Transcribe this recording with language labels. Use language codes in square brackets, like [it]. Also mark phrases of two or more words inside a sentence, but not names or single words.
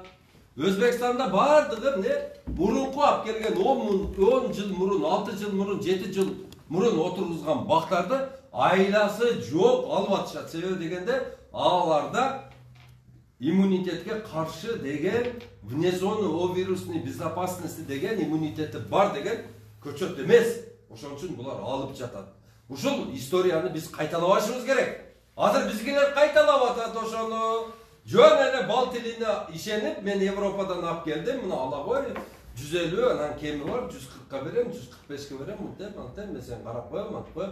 [ky] Өзбекстанда бардыгы эмне мурунку алып келген 10 жыл мурун, 6 жыл мурун, 7 жыл мурун отургузган бактарды айласы жок алып атышат. Себеби дегенде аларда иммунитетке каршы деген [ru] вне зоны о вирусной безопасности [ky] деген иммунитети бар деген көчөт эмес. Ошон үчүн булар алып жатат. Ушул историяны биз кайталабашыбыз керек. Азыр бизгилер кайталап атат ошону. Жөн эле бал тилине ишенип, мен Европадан алып келдим, мына ала кой, 150, анан кеми бар, 140ка берем, 145ке берем, деп, антен мен сен карап коем, антып коем.